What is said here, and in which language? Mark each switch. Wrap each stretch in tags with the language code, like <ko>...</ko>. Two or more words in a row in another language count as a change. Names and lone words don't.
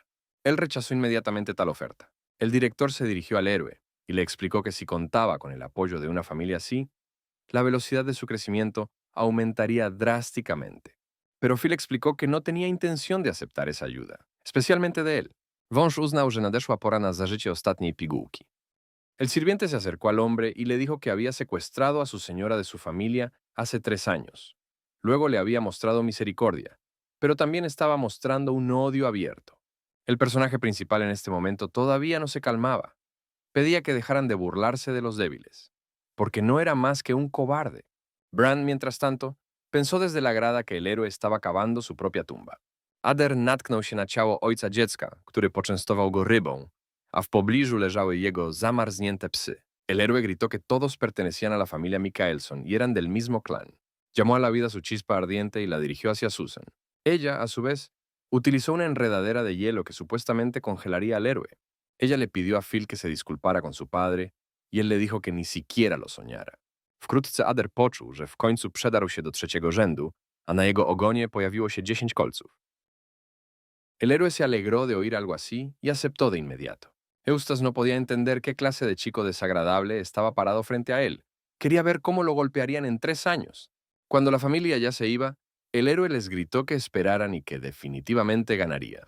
<es>Él rechazó inmediatamente tal oferta. El director se dirigió al héroe y le explicó que si contaba con el apoyo de una familia así, la velocidad de su crecimiento aumentaría drásticamente. Pero Phil explicó que no tenía intención de aceptar esa ayuda, especialmente de él.</es> <pl>Wąż uznał, że nadeszła pora na zażycie ostatniej pigułki.</pl> <es>El sirviente se acercó al hombre y le dijo que había secuestrado a su señora de su familia hace 3 años. Luego le había mostrado misericordia, pero también estaba mostrando un odio abierto. El personaje principal en este momento todavía no se calmaba. Pedía que dejaran de burlarse de los débiles, porque no era más que un cobarde. Brand, mientras tanto, pensó desde la grada que el héroe estaba cavando su propia tumba.</es> <pl>Ader natknął się na ciało ojca dziecka, który poczęstował go rybą, a w pobliżu leżały jego zamarznięte psy.</pl> <es>El héroe gritó que todos pertenecían a la familia Mikaelson y eran del mismo clan. Llamó a la vida su chispa ardiente y la dirigió hacia Susan. Ella, a su vez, utilizó una enredadera de hielo que supuestamente congelaría al héroe. Ella le pidió a Phil que se disculpara con su padre y él le dijo que ni siquiera lo soñara.</es> <pl>Wkrótce Ader poczuł, że w końcu przedarł się do trzeciego rzędu, a na jego ogonie pojawiło się 10 kolców.</pl> <es>El héroe se alegró de oír algo así y aceptó de inmediato. Eustace no podía entender qué clase de chico desagradable estaba parado frente a él. Quería ver cómo lo golpearían en 3 años. Cuando la familia ya se iba, el héroe les gritó que esperaran y que definitivamente ganaría.</es>